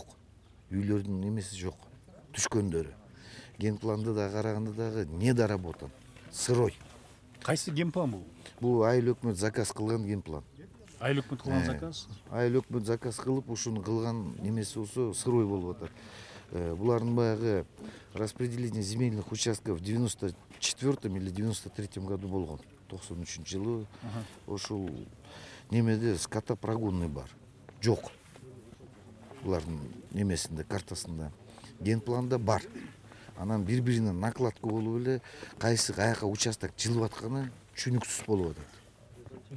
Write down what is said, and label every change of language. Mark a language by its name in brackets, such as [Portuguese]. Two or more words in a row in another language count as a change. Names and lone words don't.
[Kyrgyz] Үйлөрдүн немеси жок. Түшкөндөрү. Генпланды да караганда дагы недоработан. Сырой. Кайсы генплан бул? Бул айыл өкмөт заказ кылган генплан. Айыл өкмөт кылган заказ? Айыл өкмөт заказ кылып, ушуну кылган немеси болсо сырой болуп атат. Булардын баягы [Russian] распределение земельных участков в 94 или 93 году болгон. [Kyrgyz] 93 жылы ошол немеде скотопрогонный бар. Жок. Булардын немесинде, картасында. Генпланда бар. Анан бири-бирине накладка болуп эле кайсы каяка участок жылып атканы түшүнүксүз болуп атат.